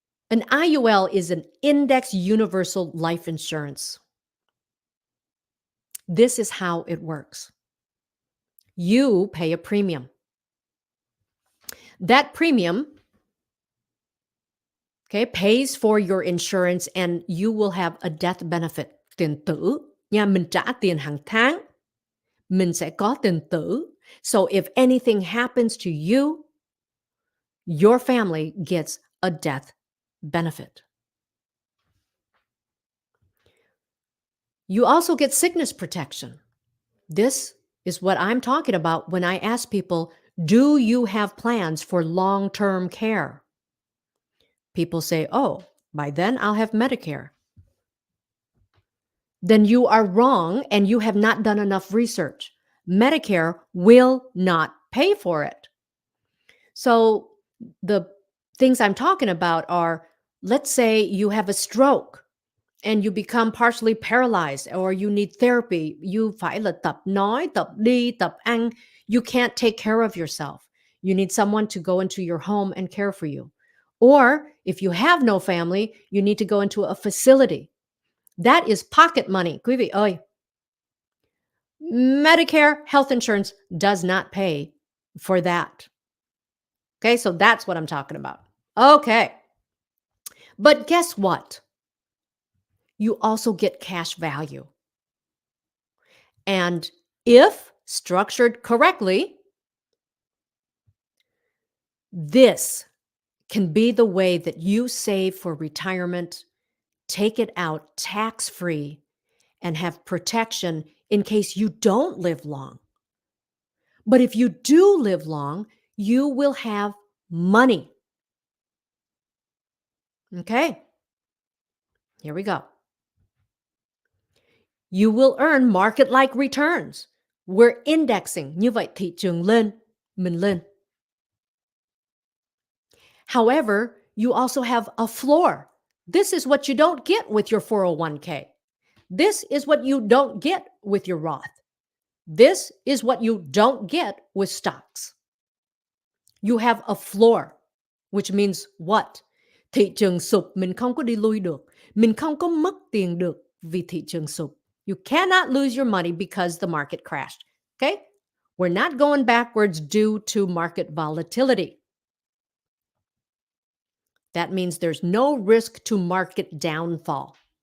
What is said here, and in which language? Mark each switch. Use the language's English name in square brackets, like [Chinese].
[English] An IUL is an index universal life insurance. This is how it works. You pay a premium. That premium, okay, pays for your insurance and you will have a death benefit. [Vietnamese] Tiền tử, nha, mình trả tiền hàng tháng. Mình sẽ có tiền tử. [English] So if anything happens to you, your family gets a death benefit. You also get sickness protection. This is what I'm talking about when I ask people, do you have plans for long-term care? People say, oh, by then I'll have Medicare. Then you are wrong and you have not done enough research. Medicare will not pay for it. So the things I'm talking about are, let's say you have a stroke and you become partially paralyzed or you need therapy. [Vietnamese] You phải là tập nói, tập đi, tập ăn. [English] You can't take care of yourself. You need someone to go into your home and care for you. Or if you have no family, you need to go into a facility. That is pocket money. [Vietnamese] Quý vị ơi, [English] Medicare health insurance does not pay for that. Okay, so that's what I'm talking about. Okay, but guess what? You also get cash value. And if structured correctly, this can be the way that you save for retirement, take it out tax free, and have protection in case you don't live long. But if you do live long, you will have money. Okay, here we go. You will earn market like returns. We're indexing. [Vietnamese] Như vậy thị trường lên, mình lên. [English] However, you also have a floor. This is what you don't get with your 401k. This is what you don't get with your Roth. This is what you don't get with stocks. You have a floor, which means what? [Vietnamese] Thị trường sụp mình không có đi lui được. Mình không có mất tiền được vì thị trường sụp. [English] You cannot lose your money because the market crashed. Okay? We're not going backwards due to market volatility. That means there's no risk to market downfall.